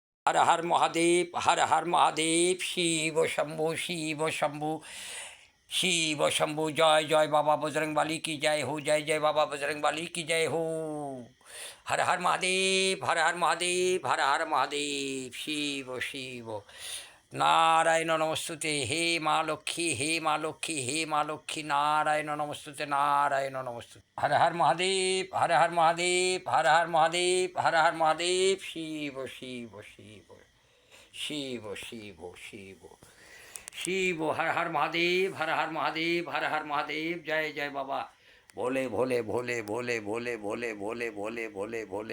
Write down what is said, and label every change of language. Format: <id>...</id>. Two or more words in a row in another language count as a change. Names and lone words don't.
<hi>हर हर महादेव, हर हर महादेव। शिव शंभु, शिव शंभु, शिव शंभु। जय जय बाबा बजरंगबली की जय हो, जय जय बाबा बजरंगबली की जय हो। हर हर महादेव, हर हर महादेव, हर हर महादेव। शिव शिव।</hi> <sa>नारायण नमस्तुते,</sa> <hi>हे माँ लक्ष्मी, हे माँ लक्ष्मी, हे माँ लक्ष्मी।</hi> <sa>नारायण नमस्तुते, नारायण नमस्तुते।</sa> <hi>हर हर महादेव, हर हर महादेव, हर हर महादेव, हर हर महादेव। शिव शिव शिव, शिव शिव शिव शिव। हर हर महादेव, हर हर महादेव, हर हर महादेव। जय जय बाबा भोले भोले भोले भोले भोले भोले भोले भोले भोले भोले।</hi>